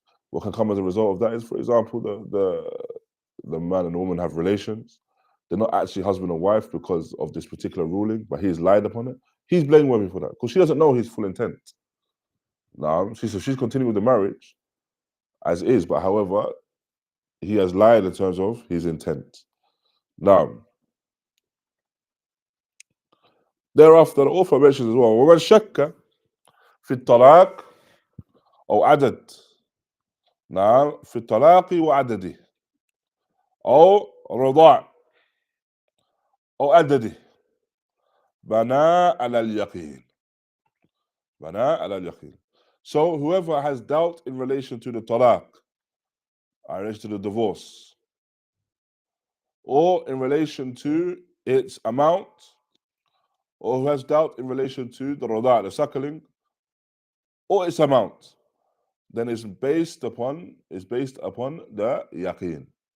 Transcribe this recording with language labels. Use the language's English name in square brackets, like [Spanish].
[English] What can come as a result of that is, for example, the man and the woman have relations. They're not actually husband and wife because of this particular ruling, but he's lied upon it. He's blameworthy for that because she doesn't know his full intent. Now, she's continuing with the marriage as is, but however, he has lied in terms of his intent. Now, thereafter, the author mentions as well, [Arabic] وَمَنْ شَكَّ فِي الطَّلَاقِ أو عدد. نعم في الطلاق وعدده. أو رضاع أو عددي بناء على اليقين. بناء على اليقين. [English] So whoever has doubt in relation to the talaq, in relation to the divorce, or in relation to its amount, or who has doubt in relation to the rada', the suckling, or its amount, then it's based upon the yaqeen.